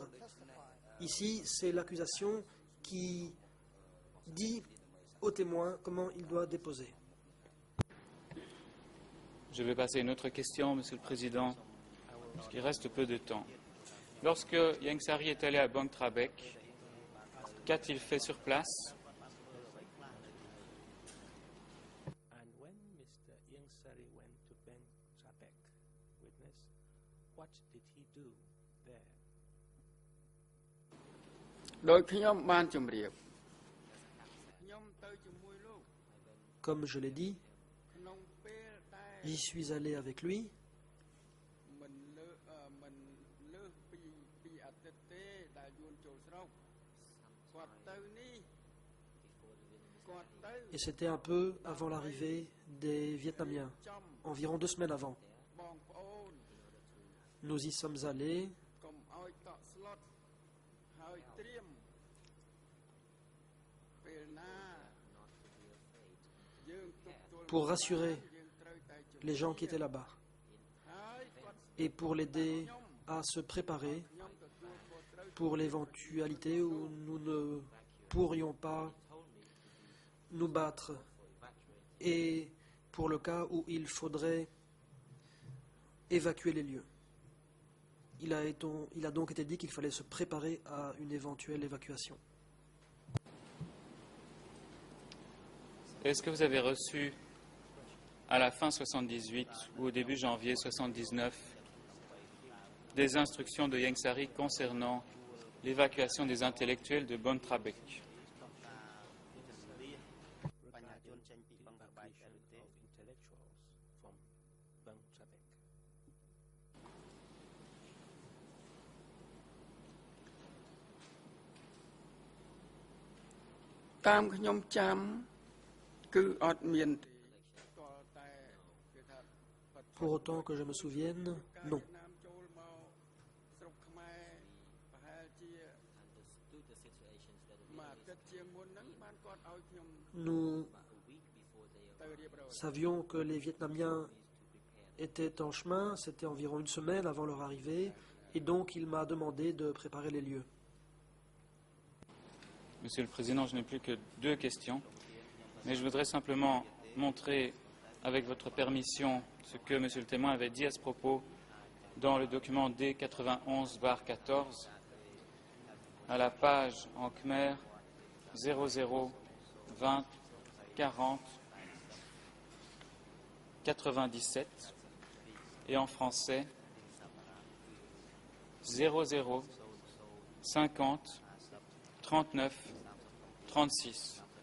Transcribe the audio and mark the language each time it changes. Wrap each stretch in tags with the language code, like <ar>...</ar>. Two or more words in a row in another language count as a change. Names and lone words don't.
<fr>Ici, c'est l'accusation qui dit au témoin comment il doit déposer. Je vais passer à une autre question, Monsieur le Président, parce qu'il reste peu de temps. Lorsque Ieng Sary est allé à Bang Trabek, qu'a-t-il fait sur place?</fr> <en>And when Mr. Ieng Sary went to Bang Trabek, witness, what did he do there?</en> <km>ដោយខ្ញុំបានជម្រាបខ្ញុំទៅជាមួយលោក</km> <fr>Comme je l'ai dit,</fr> <km>ក្នុងពេលតែ</km> <fr>j'y suis allé avec lui.</fr> <km>មិនលើសពីអាទិត្យទេដែលយួនចូលស្រុកគាត់ទៅនេះគាត់ទៅ</km> <fr>Et c'était un peu avant l'arrivée des Vietnamiens, environ 2 semaines avant.</fr> <km>បងប្អូន</km> <fr>Nous y sommes allés</fr> <km>កុំឲ្យតក់ស្លុតហើយត្រៀមពេលណាយើងទប់ទល់</km> <fr>pour rassurer</fr> <km>យើងត្រូវតែជម្រាប</km> <fr>les gens qui étaient là-bas</fr> <km>ហើយគាត់</km> <fr>et pour l'aider à se préparer</fr> <km>ខ្ញុំទទួលខុសត្រូវ</km> <fr>pour l'éventualité où nous ne pourrions pas nous battre et pour le cas où il faudrait évacuer les lieux. Il a donc été dit qu'il fallait se préparer à une éventuelle évacuation. Est-ce que vous avez reçu, à la fin 78 ou au début janvier 79, des instructions de Ieng Sary concernant l'évacuation des intellectuels de Bang Trabek?</fr> <km>បញ្ហាជនចេញពីបឹងប្របែកដែរឬទេ</km> <en>Of intellectuals from Bang Trabek.</en> <km>តាមខ្ញុំចាំគឺអត់មានទេតើតែគេថា</km> <fr>Pour autant que je me souvienne, non.</fr> <km>វៀតណាមចូលមកស្រុកខ្មែរប្រហែលជាមួយអាទិត្យជាងមុនហ្នឹងបានគាត់ឲ្យខ្ញុំ</km> <fr>Nous</fr> <km>ទៅរៀបរយ</km> <fr>savions que les Vietnamiens étaient en chemin, c'était environ 1 semaine avant leur arrivée, et donc il m'a demandé de préparer les lieux. Monsieur le Président, je n'ai plus que 2 questions, mais je voudrais simplement montrer, avec votre permission, ce que Monsieur le témoin avait dit à ce propos dans le document D91-14, à la page en Khmer 00 20 40 97 et en français 00 50 39 36.</fr>